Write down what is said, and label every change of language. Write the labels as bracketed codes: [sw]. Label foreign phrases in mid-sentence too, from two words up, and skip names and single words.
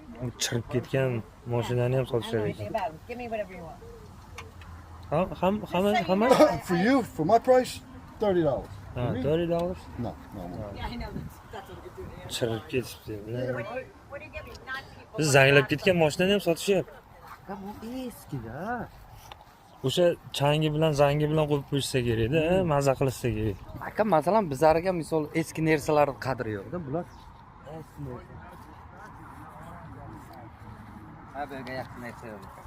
[uz] chirib ketgan mashinani ham sotishar ekan. [en] Give me whatever you want. How much? For you, for my price, $30. [uz] Ha, $30. [en] No. Yeah, I know. That's what we do. [uz] Chirib ketibdi. [en] What do you give me? Not people. [uz] Biz zanglab ketgan mashinani ham sotishyapti. Bu eskida. O'sha changi bilan zangi bilan qo'yib qo'yishsa kerak-da, maza qilishsa kerak. Aka, masalan, bizlarga misol eski narsalar qadri yo'q-da, bular. Eski narsa. Ha, bunga yaqin narsa yo'q.